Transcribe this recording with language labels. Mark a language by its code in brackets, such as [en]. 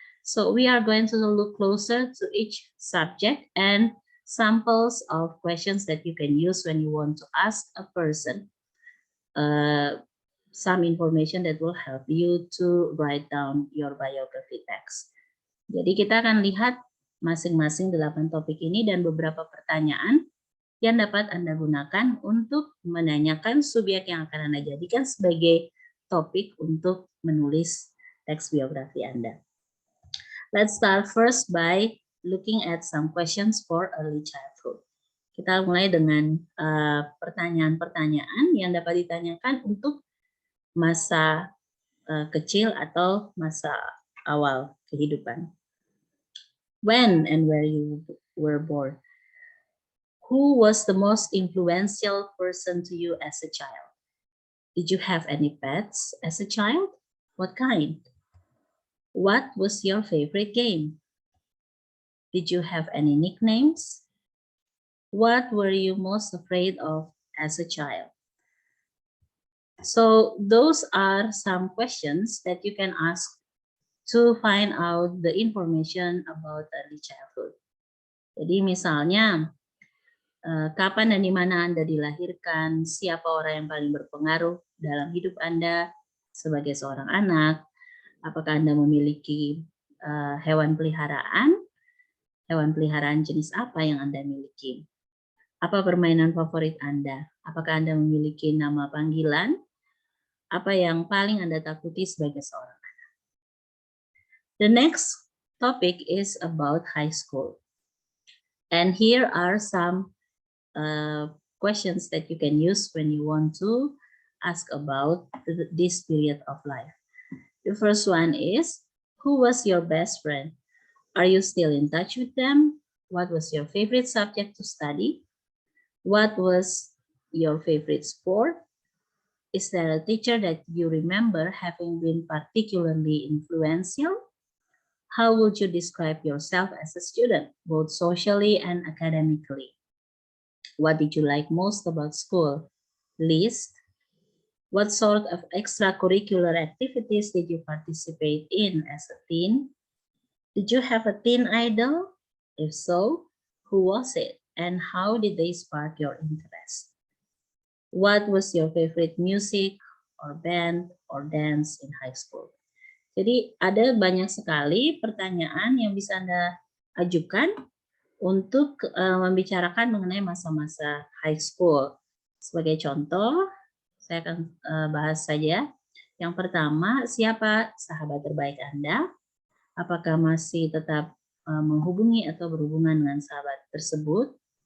[en] So we are going to look closer to each subject and samples of questions that you can use when you want to ask a person some information that will help you to write down your biography text. [id] Jadi kita akan lihat masing-masing 8 topik ini dan beberapa pertanyaan yang dapat Anda gunakan untuk menanyakan subjek yang akan Anda jadikan sebagai topik untuk menulis teks biografi Anda. [en] Let's start first by looking at some questions for early childhood. [id] Kita mulai dengan pertanyaan-pertanyaan yang dapat ditanyakan untuk masa kecil atau masa awal kehidupan. [en] When and where you were born? Who was the most influential person to you as a child? Did you have any pets as a child? What kind? What was your favorite game? Did you have any nicknames? What were you most afraid of as a child? So those are some questions that you can ask to find out the information about early childhood. [id] Jadi misalnya, kapan dan di mana Anda dilahirkan, siapa orang yang paling berpengaruh dalam hidup Anda sebagai seorang anak, apakah Anda memiliki hewan peliharaan jenis apa yang Anda miliki, apa permainan favorit Anda, apakah Anda memiliki nama panggilan, apa yang paling Anda takuti sebagai seorang anak. [en] The next topic is about high school. And here are some questions that you can use when you want to ask about this period of life. The first one is, who was your best friend? Are you still in touch with them? What was your favorite subject to study? What was your favorite sport? Is there a teacher that you remember having been particularly influential? How would you describe yourself as a student, both socially and academically? What did you like most about school? List. What sort of extracurricular activities did you participate in as a teen? Did you have a teen idol? If so, who was it? And how did they spark your interest? What was your favorite music or band or dance in high school? [id] Jadi ada banyak sekali pertanyaan yang bisa Anda ajukan untuk membicarakan mengenai masa-masa high school. Sebagai contoh, saya akan bahas saja. Yang pertama, siapa sahabat terbaik Anda? Apakah masih tetap menghubungi atau berhubungan dengan sahabat tersebut?